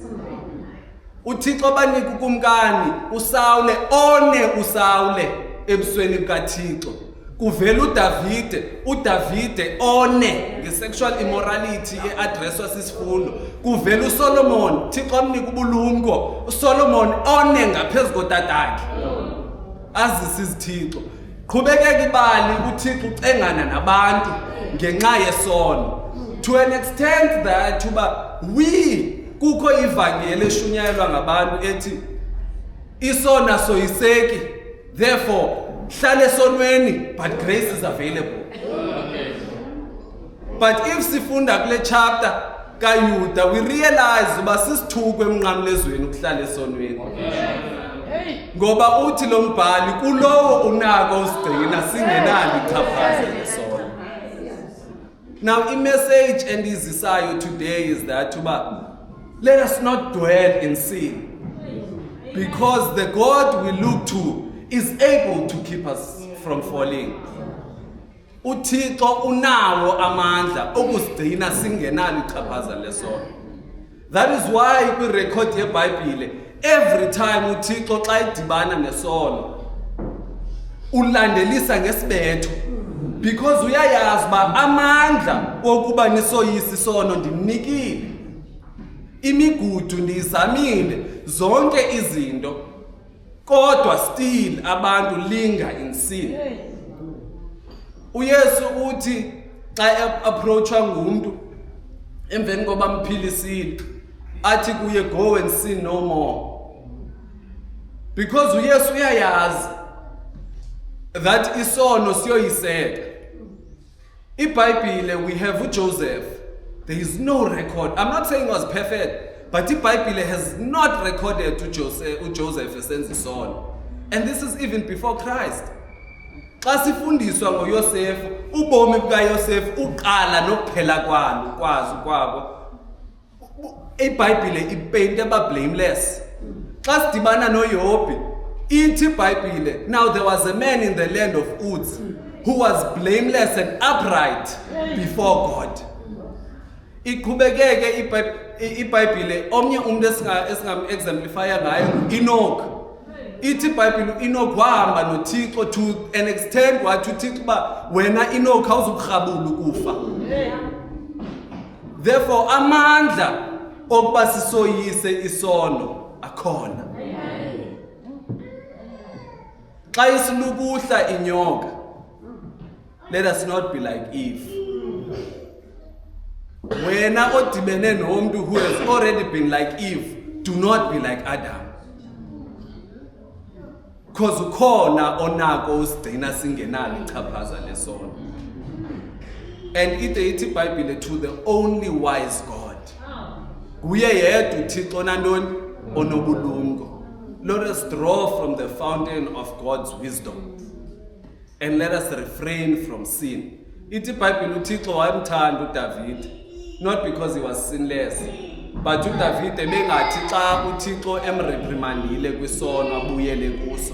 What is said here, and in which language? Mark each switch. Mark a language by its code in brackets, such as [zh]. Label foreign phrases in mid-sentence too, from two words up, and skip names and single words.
[xh] uThixo banika ukumkani uSawule uSawule ebusweni bukaThixo kuvela uDavide one ngesexual immorality eaddresswa sisifundo kuvela uSolomon Thixo amnika ubulumko uSolomon one ngaphezulu kotatakhe azisa izithixo qhubekeka ibali uThixo ucengana nabantu ngenxa yesono [en] to an extent that [xh] uba kukho ivangeli eshunyayelwa ngabantu ethi isona soyiseki therefore hlala esonweni [en] but grace is available but if [xh] sifunda kule chapter kaYuda [en] we realize [xh] uba sisithukwe emnqamlezweni ukuhlala esonweni ngoba uthi lo mbhali kulowo unako usigcina singenalo ichaphaza lesono [en] now [xh] i-message endizisayo [en] today is that uba let us not dwell in sin because the God we look to is able to keep us from falling. [xh] uThixo unawo amandla okusigcina singenalo ichaphaza lesono [en] That is why [xh] kwirekhodi yeBhayibhile [en] every time [xh] uThixo xa idibana nesono ulandelisa ngesibetho, because uyayazi uba amandla wokuba nisoyisa isono ndimnikile. Imigudu ndiyizamile zonke izinto, kodwa still abantu [en] linger in sin. [xh] uYesu uthi xa approachwa ngumuntu emveni koba mphilisile athi kuye, [en] go and sin no more, because [xh] uYesu uyayazi [en] that [xh] isono siyoyiseka. IBhayibhile, [en] we have uJoseph. There is no record. I'm not saying it was perfect, but iBhayibhile has not recorded uJoseph [xh] esenza isono. [en] And this is even before Christ. [xh] Xa sifundiswa ngoYosefu, ubomi bukaYosefu uqala nokuphela kwabo, iBhayibhile ipaint aba blameless. Xa sidibana noYobi, ithi iBhayibhile, [en] now there was a man in the land of Uz who was blameless and upright before God. [xh] Iqhubekeke iBhayibhile, omnye umuntu esingam-exemplifya ngayo Enoch. Ithi iBhayibhile uEnoch wahamba noThixo [en] to an extent [xh] wathi uThixo uba wena Enoch awuzukurhabula ukufa. Therefore amandla okuba sisoyise isono akhona. Xa isilukuhla inyoka, [en] let us not be like Eve. [xh] Wena odibene nomuntu [en] who has already been like Eve, do not be like Adam. [xh] Because ukhona onako usigcina singenalo ichaphaza lesono. And ithi iBhayibhile, [en] to the only wise God. [xh] Kuye yedwa uThixo nantoni onobulumko. [en] Let us draw from the fountain of God's wisdom and let us refrain from sin. [xh] Ithi iBhayibhile uThixo wayemthanda uDavid, [en] not because he was sinless, but [xh] uDavid ebengathi xa uThixo emreprimandile kwisono abuyele kuso.